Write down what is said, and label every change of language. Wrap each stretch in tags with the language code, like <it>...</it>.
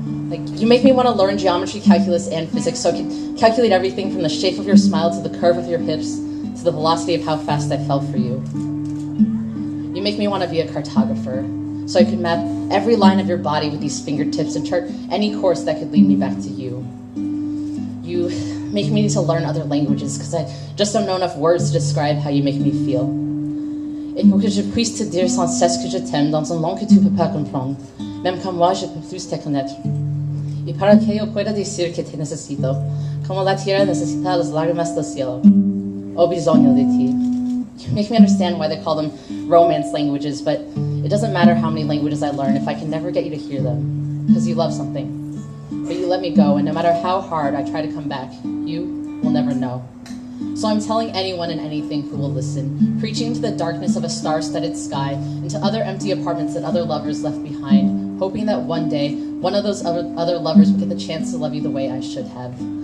<en>Like, you make me want to learn geometry, calculus, and physics so I can calculate everything from the shape of your smile to the curve of your hips to the velocity of how fast I fell for you. You make me want to be a cartographer, so I could map every line of your body with these fingertips and chart any course that could lead me back to you. You make me need to learn other languages because I just don't know enough words to describe how you make me feel.</en> <fr>Et pour que je puisse te dire sans cesse que je t'aime dans une langue que tu ne peux pas comprendre, même comme moi je peux plus te connaître.</fr> <es>Y para que yo pueda decir que te necesito, como la tierra necesita las lágrimas del cielo.</es> <it>Ho bisogno di ti.</it> <en>You make me understand why they call them romance languages, but it doesn't matter how many languages I learn if I can never get you to hear them, because you love something. But you let me go, and no matter how hard I try to come back, you will never know. So I'm telling anyone and anything who will listen, preaching into the darkness of a star-studded sky, into other empty apartments that other lovers left behind, hoping that one day, one of those other lovers will get the chance to love you the way I should have.</en>